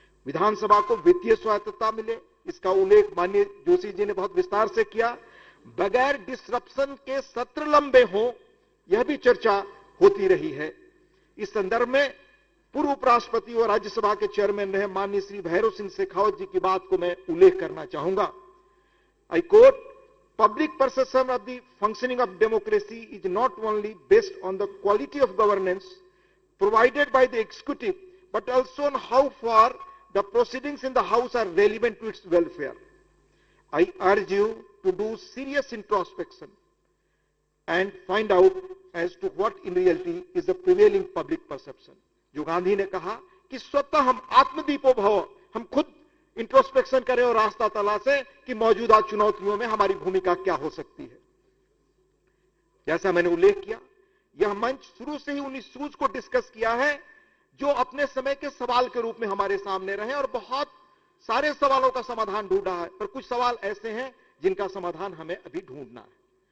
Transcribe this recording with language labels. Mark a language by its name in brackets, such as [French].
[Hindi] विधानसभा को वित्तीय स्वायत्तता मिले, इसका उल्लेख माननीय जोशी जी ने बहुत विस्तार से किया। बगैर डिसरप्शन के सत्र लंबे हों, यह भी चर्चा होती रही है। इस संदर्भ में पूर्व उपराष्ट्रपति और राज्यसभा के चेयरमैन रहे माननीय श्री भैरव सिंह शेखावत जी की बात को मैं उल्लेख करना चाहूंगा। [English] I quote, public perception of the functioning of democracy is not only based on the quality of governance provided by the executive, but also on how far the proceedings in the House are relevant to its welfare. I urge you to do serious introspection and find out as to what in reality is the prevailing public perception. [Hindi] जो गांधी ने कहा कि स्वतः हम आत्मदीपो भव, हम खुद introspection करें और रास्ता तलाशें कि मौजूदा चुनौतियों में हमारी भूमिका क्या हो सकती है। जैसा मैंने उल्लेख किया, यह मंच शुरू से ही उन इश्यूज को डिस्कस किया है जो अपने समय के सवाल के रूप में हमारे सामने रहे, और बहुत सारे सवालों का समाधान ढूंढा है, पर कुछ सवाल ऐसे हैं जिनका समाधान हमें अभी ढूंढना है।